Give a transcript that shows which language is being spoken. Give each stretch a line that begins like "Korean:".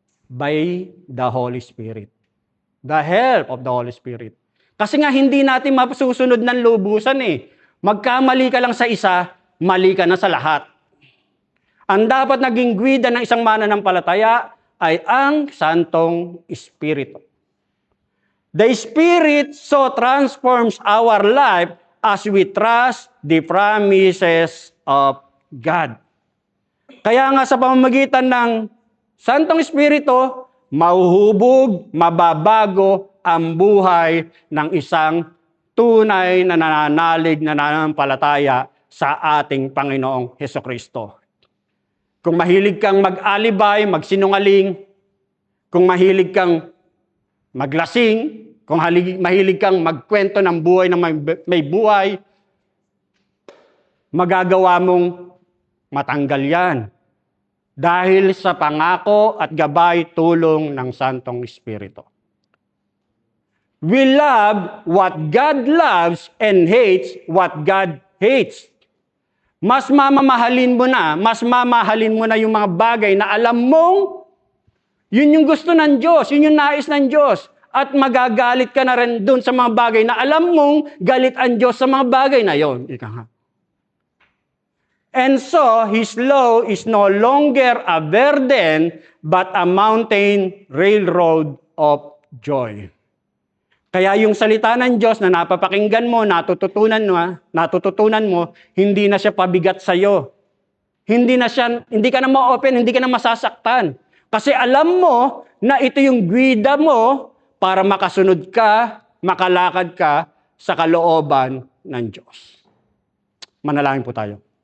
English: By the Holy Spirit. The help of the Holy Spirit.
Filipino: Kasi nga hindi natin masusunod ng lubusan eh. Magkamali ka lang sa isa, mali ka na sa lahat. Ang dapat naging gwida ng isang mananampalataya ay ang Santong Espiritu.
English: The Spirit so transforms our life as we trust the promises of God.
Filipino: Kaya nga sa pamamagitan ng Santong Espiritu, mahuhubog, mababago ang buhay ng isang tunay na nananalig na nananampalataya sa ating Panginoong Hesukristo. Kung mahilig kang mag-alibay, magsinungaling, kung mahilig kang maglasing, kung mahilig kang magkwento ng buhay ng may buhay, magagawa mong matanggal yan. Dahil sa pangako at gabay tulong ng Santong Espiritu.
English: We love what God loves and hates what God hates.
Filipino: Mas mamahalin mo na yung mga bagay na alam mong yun yung gusto ng Diyos, yun yung nais ng Diyos. At magagalit ka na rin dun sa mga bagay na alam mong galit ang Diyos sa mga bagay na yon. Ika nga.
English: And so, His law is no longer a burden, but a mountain railroad of joy.
Filipino: Kaya yung salita ng Diyos na napapakinggan mo, natututunan mo, hindi na siya pabigat sa'yo. Hindi ka na ma-open, hindi ka na masasaktan. Kasi alam mo na ito yung gwida mo para makasunod ka, makalakad ka sa kalooban ng Diyos. Manalangin po tayo.